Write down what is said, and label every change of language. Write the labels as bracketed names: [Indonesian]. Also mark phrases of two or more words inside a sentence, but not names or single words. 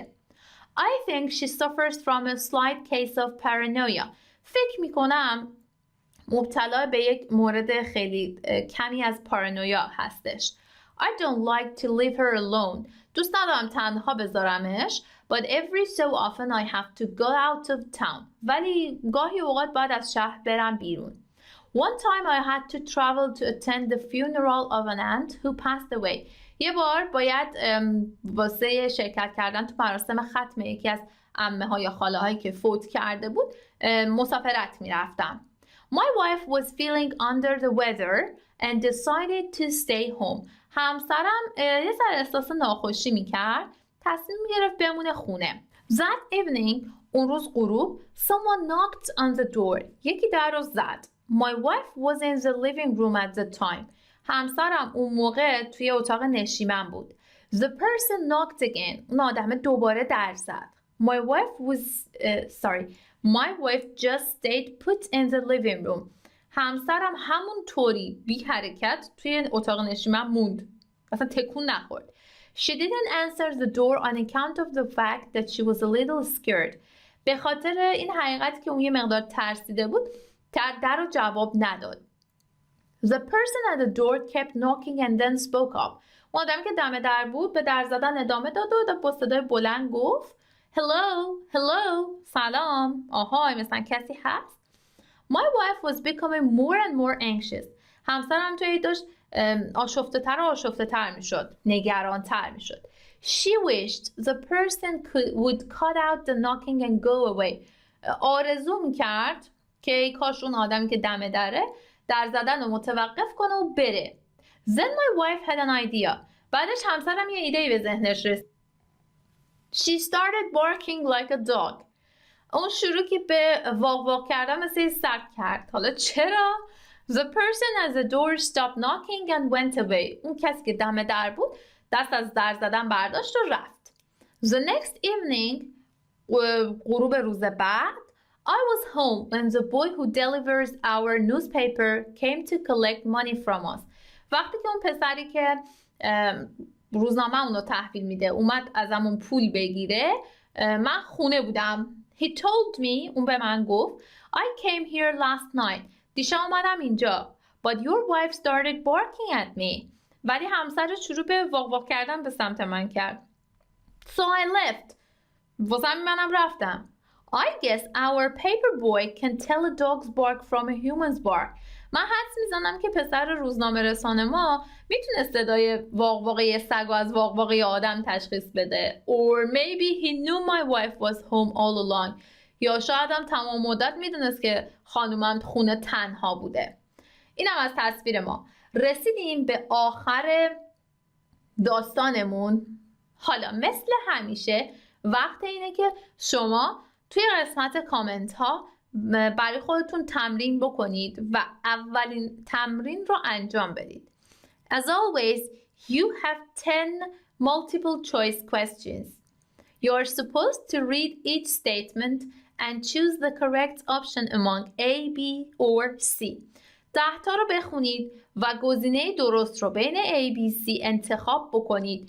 [English] I think she suffers from a slight case of paranoia. [Persian] فکر میکنم مبتلا به یک مورد خیلی کمی از پارانویا هستش. [English] I don't like to leave her alone. [Persian] دوست ندارم تنها بذارمش. [English] But every so often I have to go out of town. [Persian] ولی گاهی اوقات باید از شهر برم بیرون. [English] One time I had to travel to attend the funeral of an aunt who passed away. [Persian] یه بار باید واسه شرکت کردن تو مراسم ختم یکی از عمه ها یا خاله هایی که فوت کرده بود مسافرت میرفتم. [English] My wife was feeling under the weather and decided to stay home. [Persian] همسرم یه ذره احساس ناخوشی میکرد، تصمیم میگرفت بمونه خونه. [English] That evening, [Persian] اون روز غروب, [English] someone knocked on the door. [Persian] یکی در رو زد. [English] My wife was in the living room at the time. [Persian] همسرم اون موقع توی اتاق نشیمن بود. [English] The person knocked again. [Persian] اون آدم دوباره در زد. [English] My wife just stayed put in the living room. [Persian] همسرم همون طوری بی حرکت توی اتاق نشیمن موند. اصلا تکون نخورد. [English] She didn't answer the door on account of the fact that she was a little scared. [Persian] به خاطر این حقیقت که اون یه مقدار ترسیده بود در رو جواب نداد. [English] The person at the door kept knocking and then spoke up. [Persian] اون آدمی که دم در بود به در زدن ادامه داد و با صدای بلند گفت Hello, سلام. آهای، مثلا کسی هست؟ [English] My wife was becoming more and more anxious. [Persian] همسرم توی داشت آشفته تر می شد، نگران تر می شد. [English] She wished the person would cut out the knocking and go away. [Persian] آرزو می کرد که کاش اون آدمی که دم در زدن رو متوقف کنه و بره. [English] Then my wife had an idea. [Persian] بعدش همسرم یه ایده‌ای به ذهنش رسید. [English] She started barking like a dog. [Persian] اون شروع که به واق کردن مثل سگ کرد. حالا چرا؟ [English] The person at the door stopped knocking and went away. [Persian] اون کسی که دم در بود دست از در زدن برداشت و رفت. [English] The next evening, [Persian] غروب روز بعد, [English] I was home when the boy who delivers our newspaper came to collect money from us. [Persian] وقتی که اون پسری که روزنامه اونو تحویل میده اومد ازمون پول بگیره، من خونه بودم. [English] He told me, [Persian] اون به من گفت, [English] I came here last night. [Persian] دیشب اومدم اینجا. [English] But your wife started barking at me. [Persian] ولی همسرش شروع به واق کردن به سمت من کرد. [English] So I left. [Persian] واسه منم رفتم. [English] I guess our paper boy can tell a dog's bark from a human's bark. [Persian] من حدس میزنم که پسر روزنامه رسانه ما میتونه صدای واق سگ از واق آدم تشخیص بده. [English] Or maybe he knew my wife was home all along. [Persian] یا شاید هم تمام مدت میدونست که خانومم خونه تنها بوده. اینم از تصویر ما. رسیدیم به آخر داستانمون. حالا مثل همیشه وقت اینه که شما توی قسمت کامنت ها برای خودتون تمرین بکنید و اولین تمرین رو انجام بدید. [English] As always, you have 10 multiple choice questions. You are supposed to read each statement and choose the correct option among A, B or C. [Persian] 10 تا رو بخونید و گزینه درست رو بین A, B, C انتخاب بکنید.